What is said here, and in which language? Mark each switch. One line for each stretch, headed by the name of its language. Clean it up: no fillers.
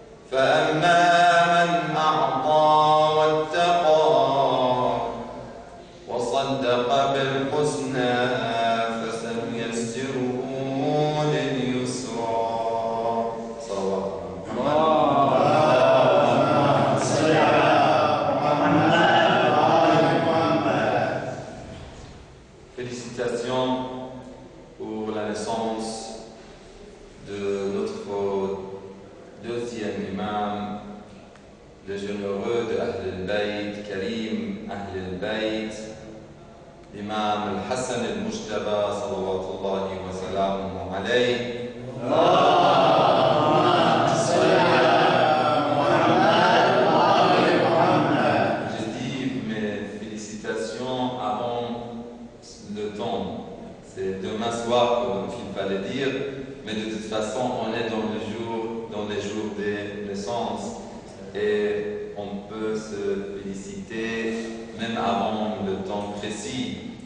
Arabic: فأما من أعطى واتقى وصدق بالحسنى فسنيسره لليسرى. صلوات الله. اللهم صل على محمد وآل محمد.
French: Félicitations pour la naissance de notre deuxième imam, le généreux de Ahl al-Bayt, Karim Ahl al-Bayt, l'imam al-Hassan al-Mujtaba,
Arabic: salawatullahi wa salamuhu alayh. اللهم صل على محمد وآل محمد.
French: J'ai dit mes félicitations avant le temps. C'est demain soir qu'il fallait dire, mais de toute façon, on est dans les jours des naissances et on peut se féliciter même avant le temps précis.